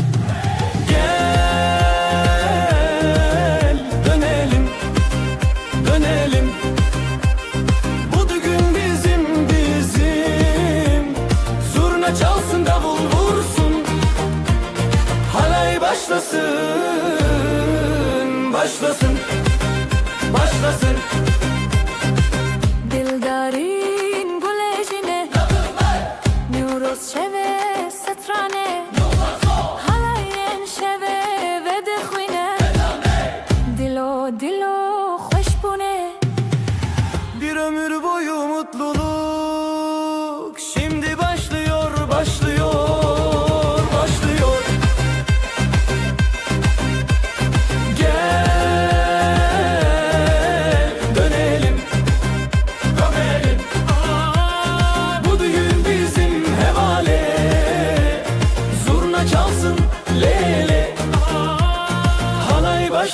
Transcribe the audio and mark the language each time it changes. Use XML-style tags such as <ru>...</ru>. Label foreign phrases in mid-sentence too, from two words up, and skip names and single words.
<tr>Gel, dönelim, dönelim Bu düğün bizim, bizim Zurna çalsın, davul vursun Halay başlasın, başlasın, başlasın</tr> <ku>Dildarin gulejine Newros şeve setrane Halayen şeve ve dixwine Dilo dilo xweş bûne</ku> <tr>Bir ömür boyu mutluluk Şimdi başlıyor, başlıyor, başlıyor Gel, dönelim, dönelim Bu düğün bizim hevale Zurna çalsın lele Halay</tr>